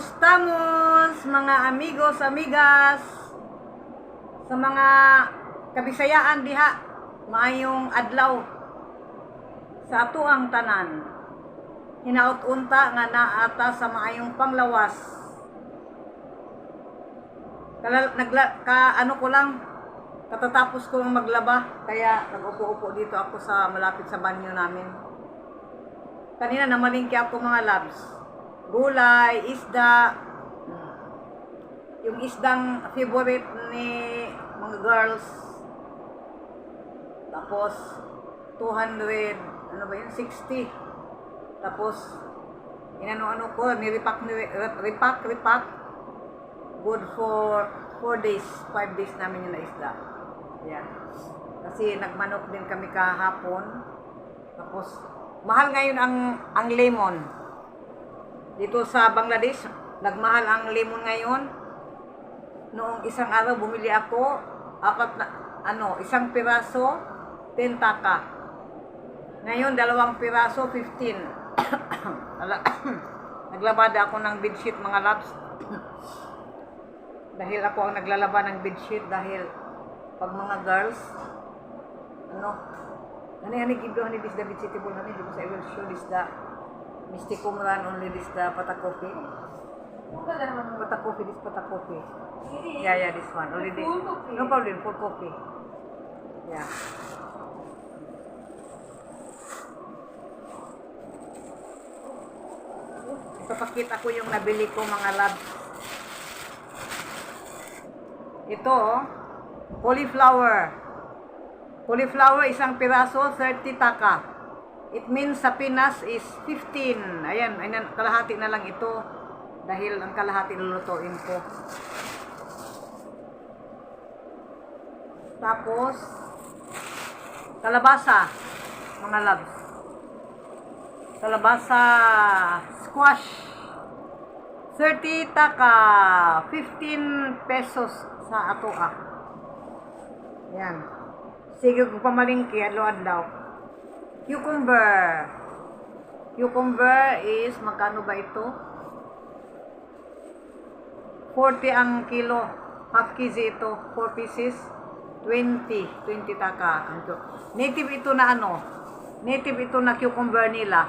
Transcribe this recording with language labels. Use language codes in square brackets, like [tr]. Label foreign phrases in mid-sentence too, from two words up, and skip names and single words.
[ceb] Estamos, mga amigos, amigas, sa mga kabisayaan diha, maayong adlaw sa ato ang tanan. Hinaut-unta nga naata sa maayong panglawas. [tl] Ano ko lang, katatapos ko lang maglaba, kaya nag-upo-upo dito ako sa malapit sa banyo namin. Kanina namalingki ako mga labs. Gulay, isda. Yung isdang favorite ni mga girls. Tapos 200, ano ba yun? 60. Tapos inano-ano ko, niripak. [en] Good for 4 days, 5 days [tl] namin yung naisda. Yan. Kasi nagmanok din kami kahapon. Tapos mahal ngayon ang lemon. Dito sa Bangladesh, nagmahal ang lemon ngayon. Noong isang araw bumili ako, isang piraso, 10 taka. Ngayon, 2 piraso, 15. Naglabada ako ng bedsheet, mga labs. Dahil ako ang naglalaba ng bedsheet, dahil pag mga girls, [en] hani give this the vegetable, hani, because I will show this the Misty Kumran, only this the pata coffee. Pata coffee, this pata coffee. Yeah, this one. Only this. No problem, full coffee. Yeah. [tl] Ipapakita ko yung nabili ko, mga labs. Ito, cauliflower. Cauliflower, isang piraso, 30 taka. [en] It means [tl] sa Pinas [en] is 15. [tl] Ayan, kalahati na lang ito. Dahil ang kalahati lulutuin ko. Tapos, kalabasa, mga loves. Kalabasa, squash. [ceb] 30 taka. 15 pesos sa ato ah. Yan. Sige ko pamalingki, adlaw-adlaw. [en] Cucumber. Cucumber is, [tl] magkano ba ito? 40 ang kilo. [en] Half kg ito. 4 pieces. 20 taka. [tl] Native ito na Native ito na cucumber nila.